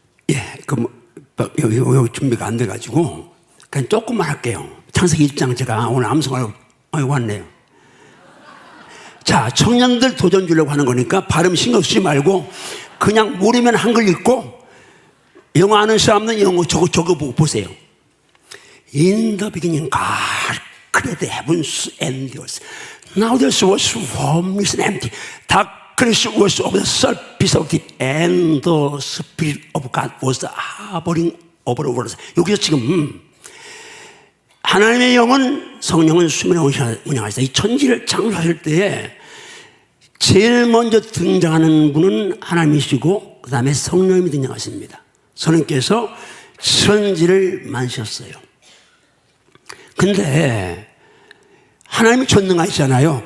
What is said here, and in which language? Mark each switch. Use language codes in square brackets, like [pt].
[ko] 예, 여기 준비가 안 돼가지고 그냥 조금만 할게요. 창세기 1장 제가 오늘 암송하려고 왔네요. 자, 청년들 도전 주려고 하는 거니까 발음 신경 쓰지 말고 그냥 모르면 한글 읽고, 영어 아는 사람은 영어 저거 보고 보세요. [en] In the beginning, God created the heavens and the earth. Now the earth was formless and empty. Darkness was over the surface of the deep, and the Spirit of God was hovering over the waters. [ko] 여기서 지금 하나님의 영은, 성령은 수면에 운영하시다. 이 천지를 창조하실 때에 제일 먼저 등장하는 분은 하나님이시고 그 다음에 성령님이 등장하십니다. 성령께서 천지를 만드셨어요. 근데 하나님이 전능하시잖아요.